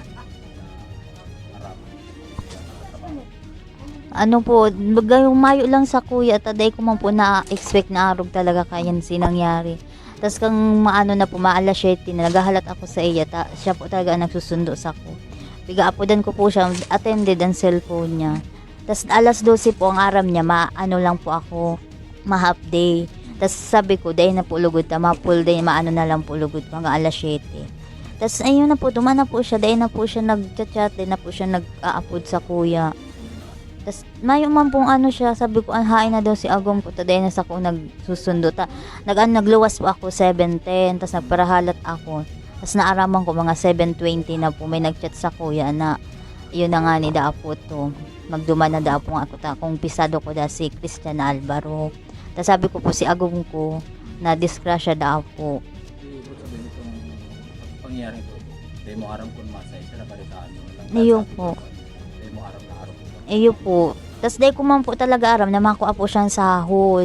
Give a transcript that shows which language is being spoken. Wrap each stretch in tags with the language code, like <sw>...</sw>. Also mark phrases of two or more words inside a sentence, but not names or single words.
<bik>Ano po, mayo lang sa kuya, taday ko man po na-expect na arog talaga kayan sinangyari. Tapos kang maano na po, maalas 7 na naghahalat ako sa iya, siya po talaga ang nagsusundo sa ko. Piga-apodan ko po siya, attended ang cellphone niya. Tapos alas 12 po ang aram niya, maano lang po ako, ma-half day. Tapos sabi ko, dahil na po lugod, ma-full day, maano na lang po lugod hanggang alas 7. Tapos ayun na po, duman na po siya, dahil na po siya nag-chat, dahil na po siya nag-aapod sa kuya. Tapos mayo man pong ano siya, sabi ko, hain na daw si Agom ko, taday na sa ko nagsusundo. Nagluwas po ako 7:10, tapos nagparahalat ako. Tapos naaraman ko mga 7:20 na po, may nagchat sa kuya na yun na nga ni Daapo to. Magduman na Daapo nga ako kung pisado ko da si Christian Alvaro. Tapos sabi ko po si Agom ko na disgrasya Daapo.</bik> <tl>ibig sabihin itong pangyayari ito?</tl> <bik>Dahil mo aram kung masay sila balitaan mo lang. Iyo po. Dahil mo aram na aram mo. Iyo po. Tapos dahil ko man po talaga aram na makuha po siyang sahod.</bik>